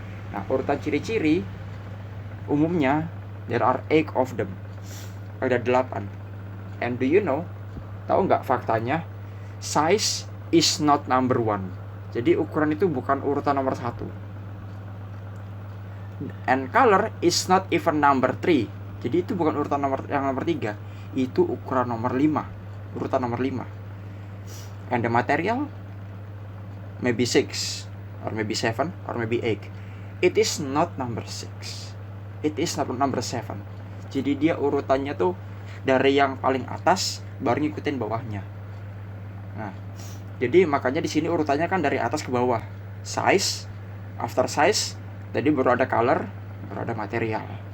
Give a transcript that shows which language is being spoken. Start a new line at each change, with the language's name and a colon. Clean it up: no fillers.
Indonesian: Nah, urutan ciri-ciri umumnya
English: there are 8 of them.
Indonesian: Ada 8.
English: And do you know?
Indonesian: Tahu nggak faktanya?
English: Size is not number 1.
Indonesian: Jadi ukuran itu bukan urutan nomor 1.
English: And color is not even number 3.
Indonesian: Jadi itu bukan urutan nomor 3. Itu ukuran nomor 5. Urutan nomor 5.
English: And the material maybe 6 or maybe 7 or maybe 8. It is not number 6. It is not number 7.
Indonesian: Jadi dia urutannya tuh dari yang paling atas baru ngikutin bawahnya. Nah, jadi makanya di sini urutannya kan dari atas ke bawah.
English: Size, after size,
Indonesian: tadi baru ada color, baru ada material.